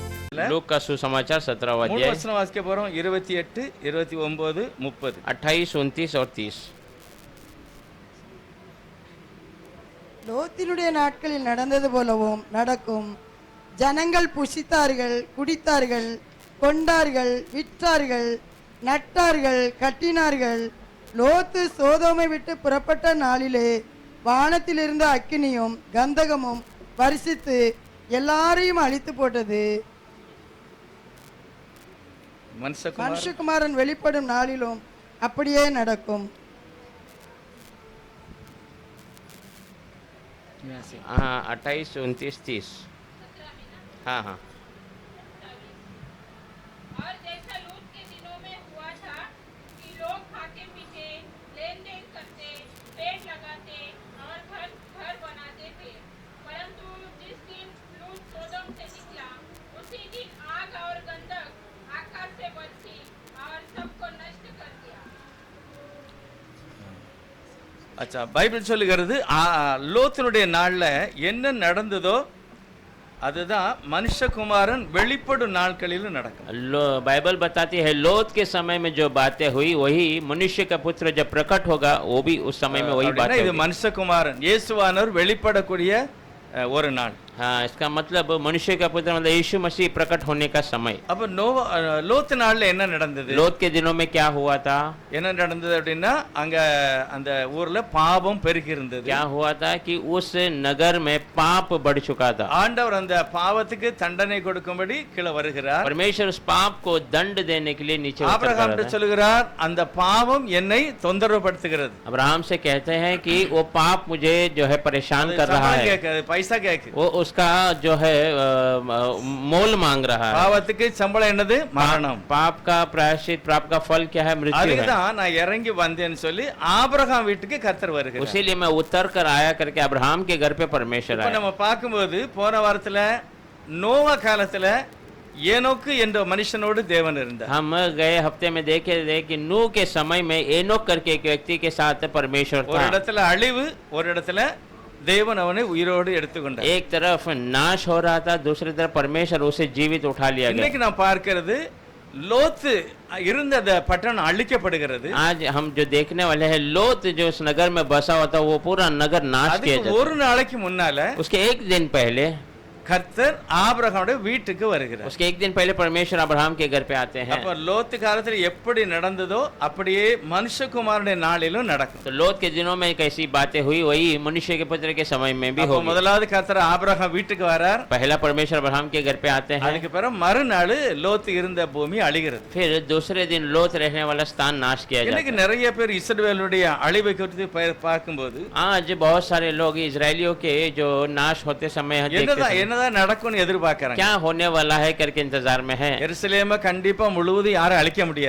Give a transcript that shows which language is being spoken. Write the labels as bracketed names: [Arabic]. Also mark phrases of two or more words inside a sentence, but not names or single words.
[Hindi] लूक का सुसमाचार 17वां [Tamil] மூணு [Hindi] अध्याय [Tamil] வசனம் வாசிக்க போறோம். 28, 29, 30. [Hindi] 28, 29 और 30। [Tamil] லோத்தினுடைய நாட்களில் நடந்தது போலவும் நடக்கும். ஜனங்கள் புசித்தார்கள், குடித்தார்கள், கொண்டார்கள், விற்றார்கள், நட்டார்கள், கட்டினார்கள். லோத்து சோதோமை விட்டு புறப்பட்ட நாளிலே வானத்திலிருந்து அக்கினியும் கந்தகமும் வருஷித்து எல்லாரையும் அழித்து போட்டது. மனுஷகுமாரன் வெளிப்படும் நாளிலும் அப்படியே நடக்கும். [Hindi] हाँ 28, 29, 30। हाँ हाँ और जैसा लूत के दिनों में हुआ था कि लोग खाते पीते, लेन देन करते, पेड़ लगाते और घर घर बनाते थे, परंतु जिस दिन लूत सोदोम से निकला उसी दिन आग और गंधक आकाश से बरसी और सबको नष्ट कर दिया। [Tamil] அச்சா, பைபிள் சொல்லுகிறது லோத்தினுடைய நாள்ல என்ன நடந்ததோ அதுதான் மனுஷகுமாரன் வெளிப்படும் நாட்களிலும் நடக்கும். [Hindi] बाइबल बताती है लोत के समय में जो बातें हुई वही मनुष्य का पुत्र जब प्रकट होगा वो भी उस समय में वही बातें [Tamil] இது மனுஷகுமாரன் இயேசுவானவர் வெளிப்படக்கூடிய ஒரு நாள். [Hindi] हाँ, इसका मतलब मनुष्य का पुत्र मतलब यीशु मसीह प्रकट होने का समय। [Tamil] அப்ப லோத் நாள்ல என்ன நடந்தது? [Hindi] लोत के दिनों में क्या हुआ था? [Tamil] என்ன நடந்தது அப்படின்னா அங்க அந்த ஊர்ல பாவம் பெருகி இருந்தது. [Hindi] क्या हुआ था कि उस नगर में पाप बढ़ चुका था। [Tamil] ஆண்டவர் அந்த பாவத்துக்கு தண்டனை கொடுக்கும்படி கீழே வருகிறார். [Hindi] परमेश्वर उस पाप को दंड देने के लिए नीचे उतर [Tamil] ஆபிரகாம் சொல்லுகிறார், அந்த பாவம் என்னை தொந்தரவுபடுத்துகிறது. [Hindi] अब्राहम से कहते हैं कि वो पाप मुझे जो है परेशान कर रहा है, [Tamil] पैसा கேக்குது, [Hindi] वो उसका जो है मोल मांग रहा है। [Tamil] பாவத்துக்கு சம்பளம் என்னது? மரணம். [Hindi] पाप का प्रायश्चित, पाप का फल क्या है? मृत्यु है। [Tamil] அதுதான் நான் இறங்கி வந்தேன்னு சொல்லி ஆபிரகாம் வீட்டுக்கு கர்த்தர் வருகிறார். [Hindi] उसीलिए मैं उतर कर आया करके अब्राहम के घर पे परमेश्वर [Tamil] இப்ப [Hindi] आया। [Tamil] நம்ம பார்க்கும்போது போன வாரத்துல நோவா காலத்துல ஏனோக்கு என்ற மனுஷனோடு தேவன் இருந்தார். [Hindi] हम गए हफ्ते में देखे थे कि नूह के समय में एनोक करके एक व्यक्ति के साथ परमेश्वर [Tamil] ஒரு [Hindi] था। [Tamil] இடத்துல அழிவு, ஒரு இடத்துல தேவன் அவனை உயிரோடு எடுத்துக்கொண்டார். [Hindi] एक तरफ नाश हो रहा था, दूसरी तरफ परमेश्वर उसे जीवित उठा लिया गया। [Tamil] இன்னைக்கு நான் பார்க்கிறது லோத்து இருந்த அந்த பட்டணம் அழிக்கப்படுகிறது. [Hindi] आज हम जो देखने वाले हैं लोत जो उस नगर में बसा हुआ था वो पूरा नगर नाश किया [Tamil] அதுக்கு [Hindi] जाता। [Tamil] ஒரு நாளைக்கு முன்னால [Hindi] उसके एक दिन पहले [Tamil] கர்த்தர் ஆபிரகாமுடைய வீட்டுக்கு வருகிறார். [Hindi] उसके एक दिन पहले परमेश्वर अब्राहम के घर पे आते हैं। [Tamil] அப்ப லோத்து காலத்துல எப்படி நடந்ததோ அப்படியே மனுஷகுமாரனுடைய நாளிலும் நடக்கும். [Hindi] तो लोत के दिनों में कैसी बातें हुई वही मनुष्य के पुत्र के समय में भी [Tamil] அப்ப [Hindi] होगी। [Tamil] முதலாவது கர்த்தர் ஆபிரகாம் வீட்டுக்கு வரார். [Hindi] पहला परमेश्वर अब्राहम के घर पे आते हैं, [Tamil] அதுக்கு பிறகு மறுநாள் லோத்து இருந்த பூமி அழிகிறது. [Hindi] फिर दूसरे दिन लोत रहने वाला स्थान नाश किया जाता [Tamil] இன்னைக்கு [Hindi] है। [Tamil] நிறைய பேர் இஸ்ரவேலுடைய அழிவை குறித்து பார்க்கும்போது [Hindi] आज बहुत सारे लोग इजरायलियों के जो नाश होते समय [Tamil] என்னதான் நடக்கும்னு எதிர்பார்க்கறாங்க. [Hindi] क्या होने वाला है करके इंतजार में है। [Tamil] எருசலேமை கண்டிப்பா முழுவதும் யாரும் அழிக்க முடியாது.